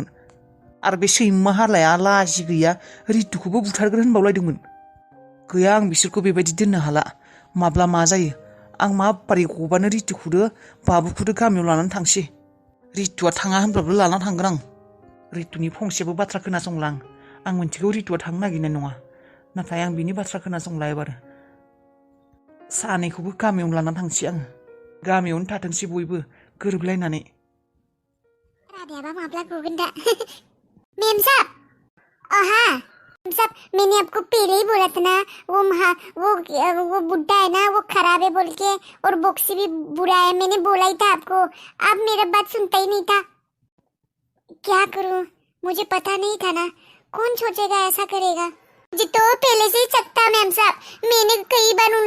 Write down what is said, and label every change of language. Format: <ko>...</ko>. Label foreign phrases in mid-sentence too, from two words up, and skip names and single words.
<brx>आरो बे सैमा हालाया लाजि गैया रितुखौबो बुथारगोन होनबावलायदोंमोन गैया आं बिसोरखौ बेबायदि दोननो हाला माब्ला मा जायो आं माबारै गबानो रितुखौदो बाबुखौदो गामियाव लानानै थांसै रितुआ थाङा होनब्लाबो लानानै थांगोन आं रितुनि फंसेबो बाथ्रा खोनासंला आं मिन्थिगौ रितुआ थांनो नागिरनाय नङा नाथाय आं बिनि बाथ्रा खोनासंला एबार सानैखौबो गामियाव लानानै थांसै आङो गामियावनो थाथोंसै बयबो गोरोबलायनानै राधायाबा माब्ला गगोन दा</brx> <hi>मेम साहब मेम साहब मैंने आपको पहले ही बोला था ना वो बुड्ढा है ना वो खराब है बोल के और बॉक्सी भी बुरा है मैंने बोला ही था आपको आप मेरा बात सुनता ही नहीं था क्या करूं मुझे पता नहीं था ना कौन सोचेगा ऐसा करेगा मुझे तो पहले से ही सकता मैम साहब मैंने कई बार उन</hi>